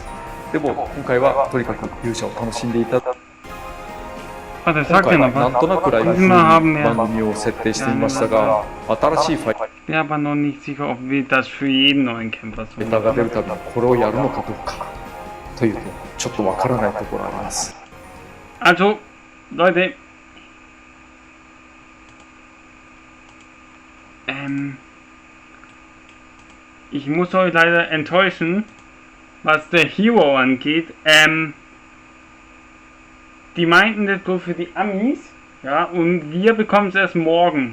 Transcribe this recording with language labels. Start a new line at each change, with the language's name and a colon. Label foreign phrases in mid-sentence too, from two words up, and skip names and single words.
Japanese: でも今回はとにかく勇者を楽しんでいただ今回はなんとなくライブ風に番組を設定してみましたが、新しいファイターが出るたびにこれをやるのかどうかというとちょっとわからないところがあります。
German: Also, Leute, ich muss euch leider enttäuschen, was der Hero angeht. Die meinten das bloß für die Amis, ja, und wir bekommen es erst morgen.